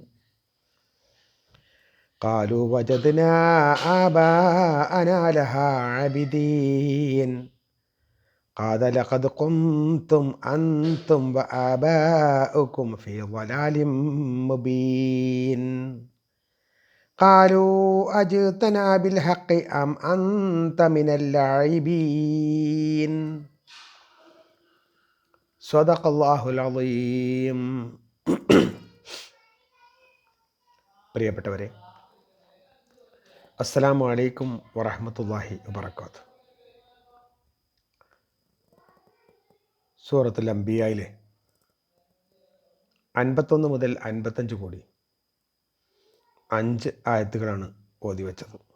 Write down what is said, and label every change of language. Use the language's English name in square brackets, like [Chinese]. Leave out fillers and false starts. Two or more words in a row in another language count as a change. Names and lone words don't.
[Arabic] قالوا وجدنا آباءنا لها عابدين قال لقد كنتم أنتم وآباؤكم في ضلال مبين قالوا أجئتنا بالحق أم أنت من اللاعبين صدق الله العظيم. [Malayalam] പ്രിയപ്പെട്ടവരെ, [Arabic] السلام عليكم ورحمة الله وبركاته. [Malayalam] സൂറത്തുൽ അംബിയായിലെ 51 മുതൽ 55 കൂടി 5 ആയത്തുകളാണ് ഓതി വെച്ചത്.